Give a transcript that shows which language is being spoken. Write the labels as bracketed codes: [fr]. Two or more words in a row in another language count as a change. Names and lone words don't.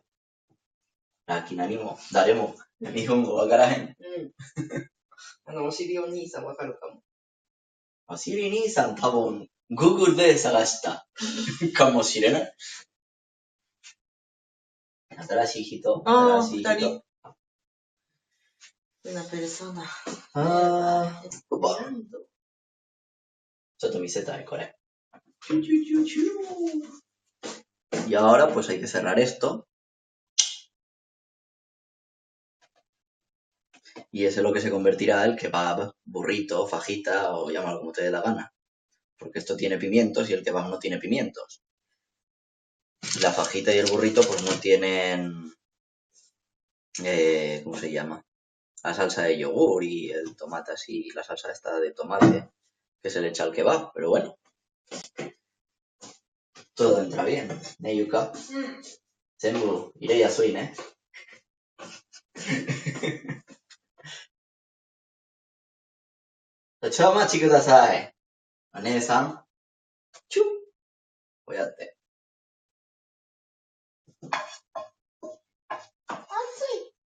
[ja] ラッキー何も、誰も、日本語わからへん。お尻お兄さんわかるかも。お尻兄さん多分、Google で探したかもしれない。新しい人。新しい人。二人。 [es] una persona。 [ja] ちょっと見せたい、これ。 [es] Y ahora pues hay que cerrar esto. Y ese es lo que se convertirá el kebab, burrito, fajita o llámalo como te dé la gana. Porque esto tiene pimientos y el kebab no tiene pimientos. La fajita y el burrito pues no tienen... ¿cómo se llama? La salsa de yogur y el tomate así, la salsa esta de tomate que se le echa al kebab, pero bueno. Todo entra bien, ¿eh, Yuka? [ja] Zenbu, [es] iré ya soy, [ja] ¿eh? ちょ、お待ちください。お姉さん。チュッ。こうやって。暑い。